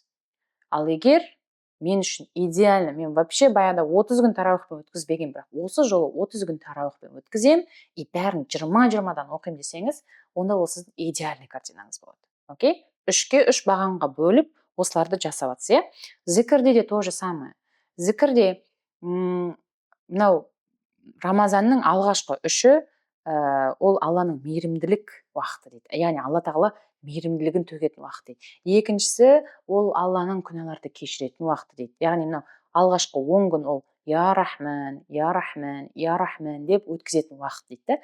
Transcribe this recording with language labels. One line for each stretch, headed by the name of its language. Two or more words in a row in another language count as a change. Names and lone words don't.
Kazakh: Ал егер мен үшін идеально, мен вообще баяғыда 30 күн тарауихпен өткізбеген, бірақ осы жолы 30 күн тарауихпен өткізем, и бәрін 20-20-дан оқимын десеңіз, онда ол сіздің идеальный картинаңыз болады. Окей? 3-ке 3 бағанға бөліп, осыларды жасап жатсыз, Зікірде де
Russian: то же самое.
Kazakh: Зікірде мынау Рамазанның алғашқы 3-і ол Алланың мейірімділік уақыты дейді. Яғни Алла тағала мейірімділігін төгетін уақыт дейді. Екіншісі ол Алланың күнәларды кешіретін уақыты дейді. Яғни мынау алғашқы 10 күн ол
Arabic: يا رحمن، يا رحمن، يا رحمن
Kazakh: деп өткізетін уақыт дейді.